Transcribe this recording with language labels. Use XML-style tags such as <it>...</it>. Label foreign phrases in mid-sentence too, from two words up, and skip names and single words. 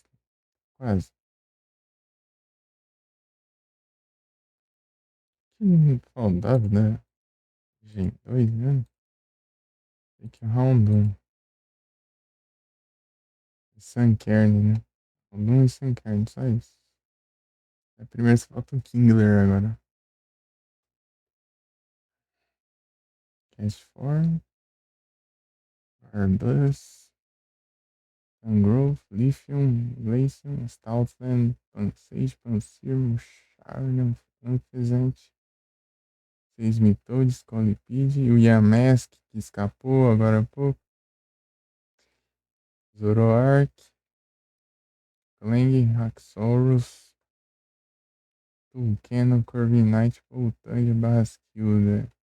<pt>Quase. Que saudável, né? Gente, 2 anos. Tem que round 1. Sunkern, né? Round 1 e Sunkern, só isso. É, primeiro só falta o Kingler agora. Cash Form. Arbus. Mangrove. Lithium. Glacium. Stoutland. Pansage. Pansir. Charnel. Anfezante. Seismitodes. Colipide. E o Yamask, que escapou agora há pouco. Zoroark. Clang. Haxorus. Vulcano. Corviknight. Voltande. Barraskilda.</pt>